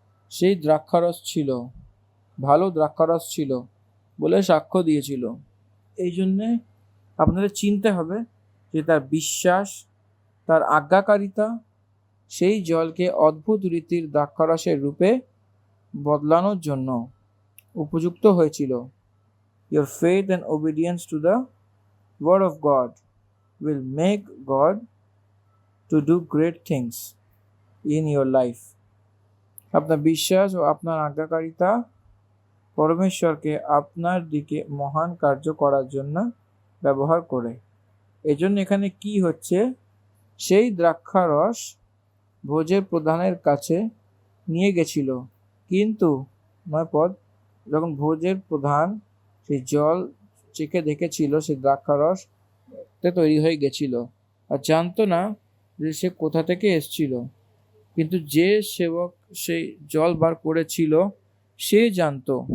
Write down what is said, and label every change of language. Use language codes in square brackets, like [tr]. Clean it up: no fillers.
[bn] সেই দ্রাক্ষারস ছিল, ভালো দ্রাক্ষারস ছিল বলে সাক্ষ্য দিয়েছিল। এই জন্যে আপনাদের চিনতে হবে যে তার বিশ্বাস, তার আজ্ঞাকারিতা সেই জলকে অদ্ভুত রীতির দ্রাক্ষারসের রূপে বদলানোর জন্য উপযুক্ত হয়েছিল। [en] Your faith and obedience to the word of God will make God to do great things in your life. [bn] আপনার বিশ্বাস ও আপনার আজ্ঞাকারিতা পরমেশ্বরকে আপনার দিকে মহান কার্য করার জন্য ব্যবহার করে। এজন্য এখানে কি হচ্ছে? সেই দ্রাক্ষারস ভোজের প্রধানের কাছে নিয়ে গেছিল, কিন্তু 9 পদ, যখন ভোজের প্রধান সেই জল চেখে দেখেছিল সেই দ্রাক্ষারস তৈরি হয়ে গেছিল আর জানতো না যে সে কোথা থেকে এসছিল, কিন্তু যে সেবক সেই জল বার করেছিল সে জানতো।